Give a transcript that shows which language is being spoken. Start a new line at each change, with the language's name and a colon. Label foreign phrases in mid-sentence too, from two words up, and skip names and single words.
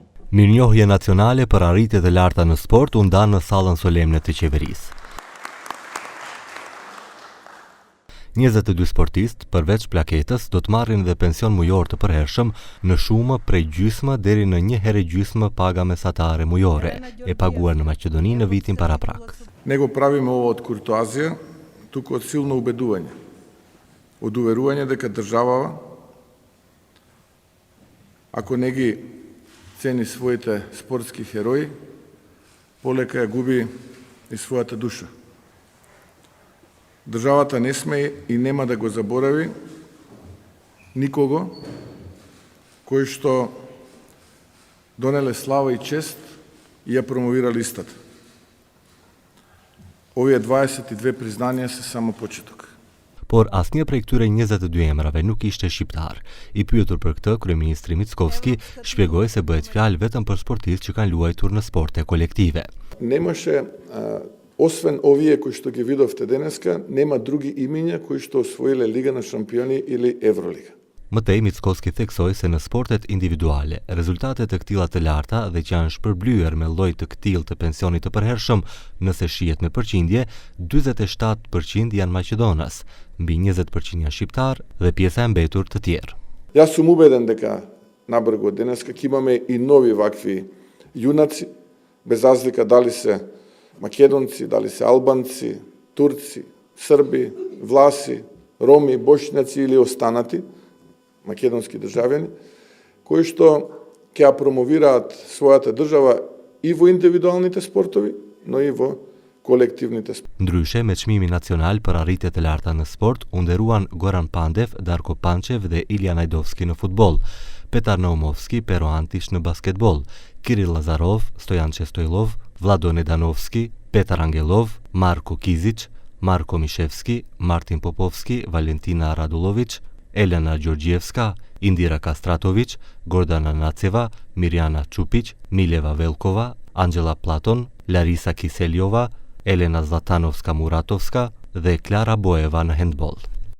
Albanian: Mirënjohje nacionale për arritjet e larta në sport u ndan në sallën solemne të qeverisë. 22 sportistë, përveç plaketës, do të marrin dhe pension mujor të përhershëm në shumë prej gjysmë deri në 1 herë gjysmë paga mesatare mujore, e paguar në Maqedoni në vitin paraprak.
Macedonian: Не го правиме ова од куртоазија, туку од силно убедување. Од уверување дека државава, ако не ги цени своите спортски херои, полека ја губи и својата душа. Државата не сме и нема да го заборави никого кој што донеле слава и чест и ја промовира листата. Овие 22 признанија се само почеток.
Albanian: Por asnjë prej këtyre 22 emrave nuk ishte shqiptar. I pyetur për këtë, kryeministri Mickovski shpjegoi se bëhet fjalë vetëm për sportistë që kanë luajtur në sporte kolektive.
Macedonian: Немаше, освен овие кои што ги видовте денеска, нема други имиња кои што освоиле Лига на шампиони или Евролига.
Albanian: Mëtej, Mickovski theksoi se në sportet individuale, rezultate të këtilla të larta dhe që janë shpërblyer me lloj të këtill të pensionit të përhershëm, nëse shihet me përqindje, 47% janë maqedonas, mbi 20% janë shqiptar dhe pjesa e mbetur të tjerë.
Macedonian: Јас сум убеден дека набргу денеска ќе имаме и нови вакви јунаци, без разлика дали се македонци, дали се албанци, турци, срби, власи, роми, бошњаци или останати македонски државјани, кои што ќе ја промовираат својата држава и во индивидуалните спортови, но и во kolektivните sport.
Albanian: Ndryshe, me çmimin nacional për arritjet e larta në sport, u nderuan Goran Pandev, Darko Pančev dhe Ilja Najdovski në futboll, Petar Naumovski, Pero Antish në basketbol, Kirill Lazarov, Stojan Çestoilov, Vlado Nedanovski, Petar Angelov, Marko Kizic, Marko Mishevski, Martin Popovski, Valentina Radulović, Elena Gjorgjevska, Indira Kastratović, Gordana Naceva, Mirjana Čupić, Mileva Velkova, Angela Platon, Larisa Kiseliova, Elena Zlatanovska Muratovska dhe Klara Boeva në handball.